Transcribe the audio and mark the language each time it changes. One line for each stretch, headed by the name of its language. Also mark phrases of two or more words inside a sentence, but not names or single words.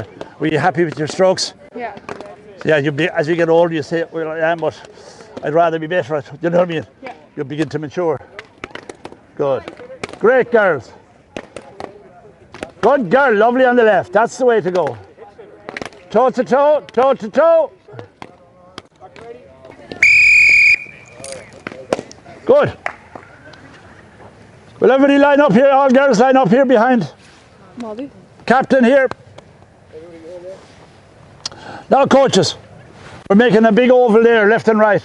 English: Were you happy with your strokes? Yeah. Yeah, as you get older, you say, well, I am, but I'd rather be better at it. You know what I mean? Yeah. You'll begin to mature. Good. Great, girls. Good girl, lovely on the left. That's the way to go. Toe to toe, toe to toe. Good. Will everybody line up here? All girls line up here behind. Mobhí. Captain here. Now, coaches, we're making a big oval there, left and right.